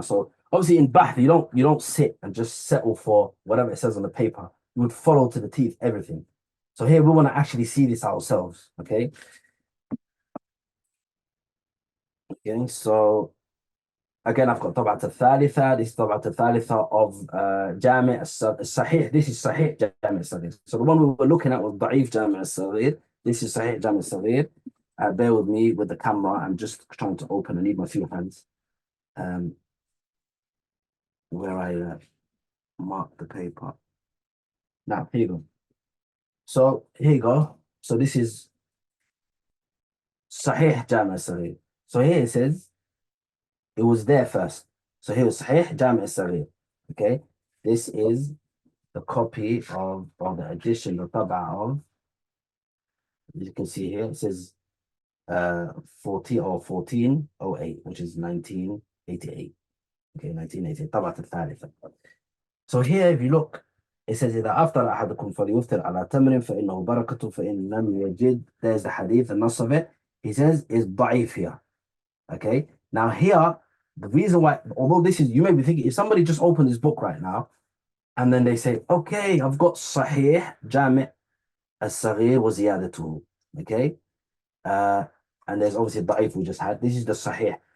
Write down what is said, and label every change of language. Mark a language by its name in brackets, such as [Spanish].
[English] So obviously in Bahth, you don't sit and just settle for whatever it says on the paper. You would follow to the teeth everything. So here we want to actually see this ourselves. Okay, so again, I've got [Arabic] طبعة الثالثة. [English] This is [Arabic] طبعة الثالثة [English] of جامع الصحيح. This is صحيح جامع الصغير. So the one we were looking at was ضعيف جامع الصغير. This is صحيح جامع الصغير. Bear with me with the camera. I'm just trying to open. I need my few hands. Where I mark the paper. Now, here you go. So here you go. So this is Sahih Jami' al-Saghir. So here it says it was there first. So here was Sahih Jami' al-Saghir. Okay, this is the copy of the edition, the tab'ah of. You can see here it says 1408, which is 1988. Okay, 1988. [Arabic] طبعة الثالثة. [English] So here, if you look, it says [Arabic] إذا أفطر أحدكم فليفطر على تمر فإنه بركة فإن لم يجد. [English] There's the hadith, the nas of it. He says is ضعيف here. Okay, now here, the reason why, although this is, you may be thinking, if somebody just opened this book right now, and then they say, okay, I've got Sahih Jami' al-Saghir wa ziyadatuhu. Okay, and there's obviously ضعيف we just had. This is the Sahih.